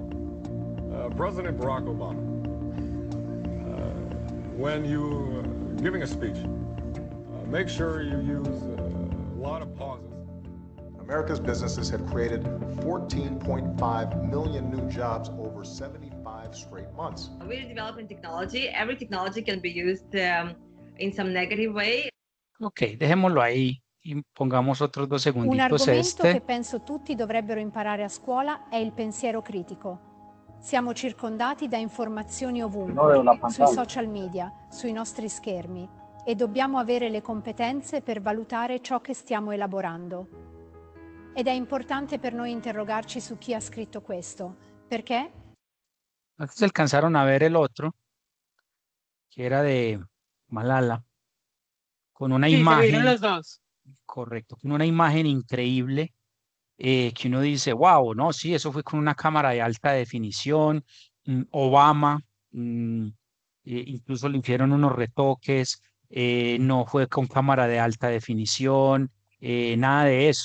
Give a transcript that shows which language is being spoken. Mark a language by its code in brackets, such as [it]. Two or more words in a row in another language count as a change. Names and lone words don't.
[en] President Barack Obama, when you giving a speech, make sure you use a lot of pauses. America's businesses have created 14.5 million new jobs over 75 straight months. We're developing technology. Every technology can be used in some negative way. [es] Ok, dejémoslo ahí y pongamos otros 2 Un segunditos [it] argomento che [es] este. [it] penso tutti dovrebbero imparare a scuola è il pensiero critico. Siamo circondati da informazioni ovunque, sui social media, sui nostri schermi, e dobbiamo avere le competenze per valutare ciò che stiamo elaborando. Ed è importante per noi interrogarci su chi ha scritto questo, perché [es] Antes alcanzaron a ver el otro, que era de Malala, con una Sí, se vieron imagen, los dos. correcto, con una imagen increíble, que uno dice, wow, no, sí, eso fue con una cámara de alta definición, Obama, incluso le hicieron unos retoques, no fue con cámara de alta definición, nada de eso.